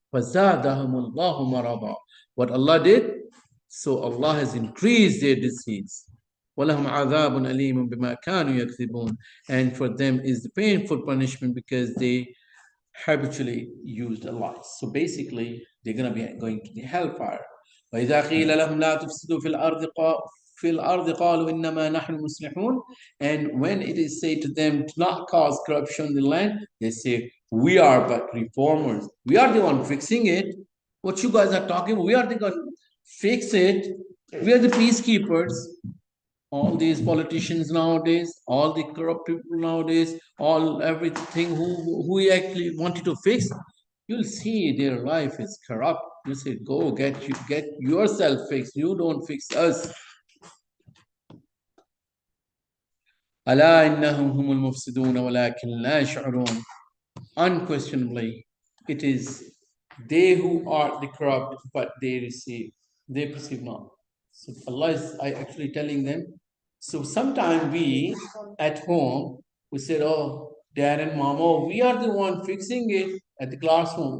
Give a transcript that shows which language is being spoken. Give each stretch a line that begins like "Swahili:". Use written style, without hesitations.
Arabic: فزادهم الله مرضا.
English: What Allah did, so Allah has increased their disease.
Arabic: وَلَهُمْ عَذَابٌ أَلِيمٌ بِمَا كَانُوا يَكْذِبُونَ.
English: And for them is the painful punishment because they habitually used a lie. So basically, they're going to be going to the hellfire.
Arabic: وإذا قيل لهم لا تفسدوا في الأرض قالوا إنما نحن مصلحون.
English: And when it is said to them to not cause corruption in the land, they say, we are but reformers. We are the one fixing it. What you guys are talking about, we are the one fix it. We are the peacekeepers. All these politicians nowadays, all the corrupt people nowadays, all everything who we actually wanted to fix, you'll see their life is corrupt. You say, go get yourself fixed. You don't fix us.
Arabic: ألا إنهم هم المفسدون ولكن لا يشعرون.
English: Unquestionably, it is they who are the corrupt, but they perceive not. So Allah is actually telling them. So sometimes we at home, we said, oh, dad and mom, oh, we are the one fixing it at the classroom.